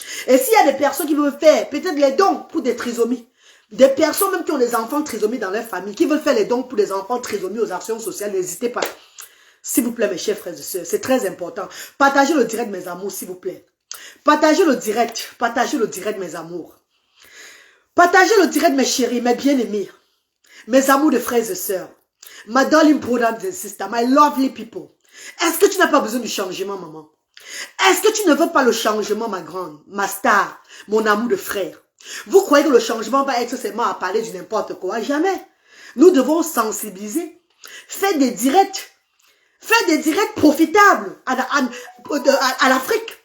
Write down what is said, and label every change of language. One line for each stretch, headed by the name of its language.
French: Et s'il y a des personnes qui veulent faire peut-être les dons pour des trisomies, des personnes même qui ont des enfants trisomie dans leur famille, qui veulent faire les dons pour des enfants trisomie aux actions sociales, n'hésitez pas. S'il vous plaît, mes chers frères et sœurs, c'est très important. Partagez le direct, mes amours, s'il vous plaît. Partagez le direct, mes amours. Partagez le direct, mes chéris, mes bien-aimés, mes amours de frères et sœurs.
English: My darling brothers and sisters, my lovely people.
French: Est-ce que tu n'as pas besoin du changement, maman? Est-ce que tu ne veux pas le changement, ma grande, ma star, mon amour de frère? Vous croyez que le changement va être seulement à parler du n'importe quoi? Jamais. Nous devons sensibiliser. Faire des directs profitables à l'Afrique.